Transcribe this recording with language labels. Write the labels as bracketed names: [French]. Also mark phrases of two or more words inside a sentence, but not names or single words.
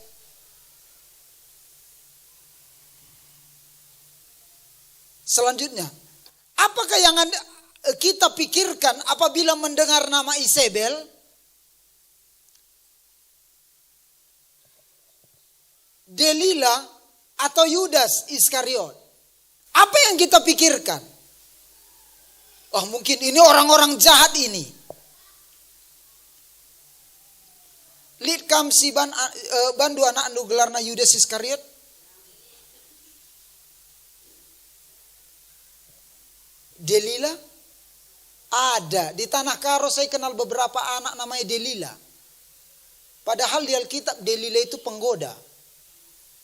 [Indonesian] Selanjutnya, apakah yang kita pikirkan apabila mendengar nama Isabel? Delila atau Yudas Iskariot. Apa yang kita pikirkan? Oh mungkin ini orang-orang jahat ini. [Batak Karo] Lid kam si bandu anak andu gelarna Yudas Iskariot. [Indonesian] Delila ada di Tanah Karo. Saya kenal beberapa anak namanya Delila. Padahal di Alkitab Delila itu penggoda.